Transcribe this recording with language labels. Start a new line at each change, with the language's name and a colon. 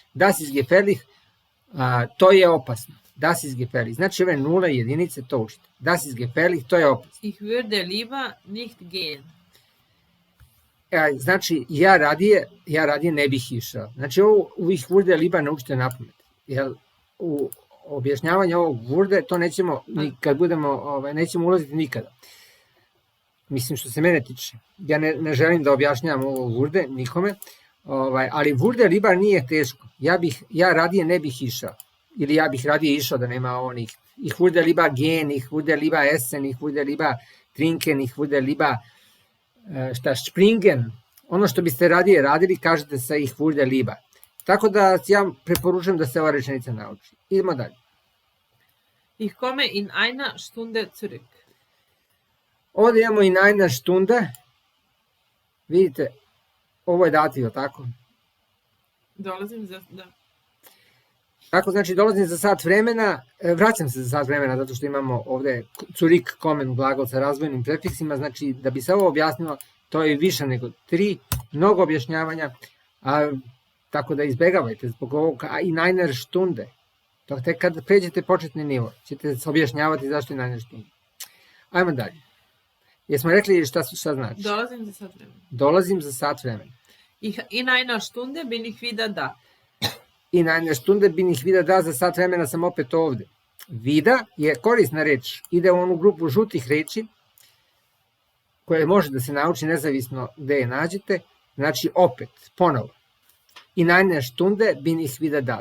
German: Das ist gefährlich,
Serbian: to je opasno.
German: Das ist gefährlich.
Serbian: Znači ove nule i jedinice, to učite.
German: Das ist gefährlich,
Serbian: to je opasno.
German: Ich würde lieber nicht gehen.
Serbian: Znači, ja radije ne bih išao. Znači, ovo
German: ich würde lieber
Serbian: naučite napamet. Jer u objašnjavanju ovog würde, to nećemo, kad budemo, nećemo ulaziti nikada. Mislim, što se mene tiče. Ja ne želim da objašnjavam ovo würde nikome, ali
German: würde lieber
Serbian: nije teško. Ja radije ne bih išao. Ili ja bih radije išao da nema onih.
German: Ich würde lieber gehen, ich würde lieber essen, ich würde lieber trinken, ich würde lieber springen.
Serbian: Ono što biste radije radili, kažete sa
German: ich würde lieber.
Serbian: Tako da ja preporučujem da se ova rečenica nauči. Idemo dalje.
German: Ich komme in einer Stunde zurück.
Serbian: Ovdje imamo
German: in einer Stunde.
Serbian: Vidite, ovo je dativ, tako? Dolazim za... Da. Tako, znači, dolazim za sat vremena, vraćam se za sat vremena, zato što imamo ovde zurück kommen glagol sa razvojnim prefiksima, znači, da bi se ovo objasnilo, to je više nego 3, mnogo objašnjavanja, tako da izbegavajte zbog ovog
German: in einer Stunde.
Serbian: Tek kad pređete početni nivo, ćete se objašnjavati zašto
German: in einer Stunde.
Serbian: Ajmo dalje. Jesmo rekli šta znači? Dolazim za sat vremena. Dolazim za sat vremena.
German: In einer Stunde bin ich wieder da. In einer Stunde bin ich wieder da,
Serbian: za sat vremena sam opet ovde. Vida je korisna reč, ide u onu grupu žutih reči, koje može da se nauči nezavisno gde je nađete, znači opet, ponovo.
German: In einer Stunde bin ich wieder da.